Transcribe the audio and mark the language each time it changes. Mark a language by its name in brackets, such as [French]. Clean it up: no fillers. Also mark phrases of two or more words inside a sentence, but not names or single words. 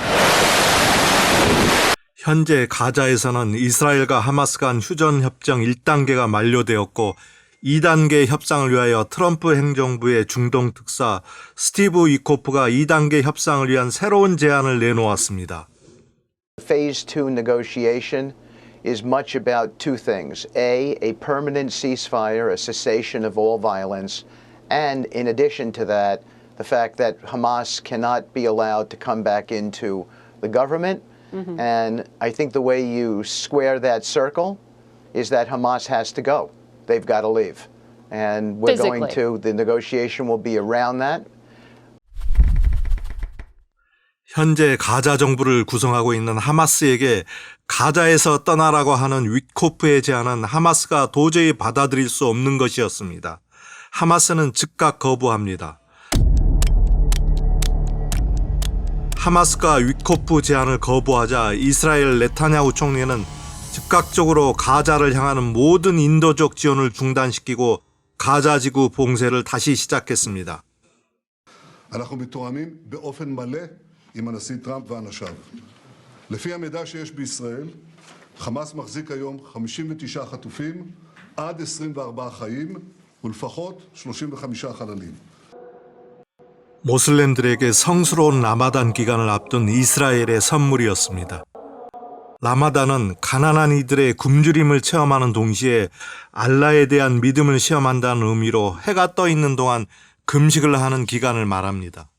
[Korean] 현재 가자에서는 이스라엘과 하마스 간 휴전협정 1단계가 만료되었고 2단계 협상을 위하여 트럼프 행정부의 중동 특사 스티브 위코프가 2단계 협상을 위한 새로운 제안을 내놓았습니다. [English] Phase 2 negotiation is much about two things. A permanent ceasefire, a cessation of all violence, and in addition to that, the fact that Hamas cannot be allowed to come back into the government. And I think the way you square that circle is that Hamas has to go. They've got to leave. And we're going to, the negotiation will be around that. [Korean] 현재 가자 정부를 구성하고 있는 하마스에게 가자에서 떠나라고 하는 위코프의 제안은 하마스가 도저히 받아들일 수 없는 것이었습니다. 하마스는 즉각 거부합니다. 하마스가 위코프 제안을 거부하자 이스라엘 네타냐후 총리는 즉각적으로 가자를 향하는 모든 인도적 지원을 중단시키고 가자 지구 봉쇄를 다시 시작했습니다. [Hebrew] אנחנו מתואמים באופן מלא עם הנשיא טראמפ ואנשיו. לפי המידע שיש בישראל, חמאס מחזיק היום 59 חטופים, עד 24 חיים ולפחות 35 חללים. [Korean] 모슬렘들에게 성스러운 라마단 기간을 앞둔 이스라엘의 선물이었습니다. 라마단은 가난한 이들의 굶주림을 체험하는 동시에 알라에 대한 믿음을 시험한다는 의미로 해가 떠 있는 동안 금식을 하는 기간을 말합니다.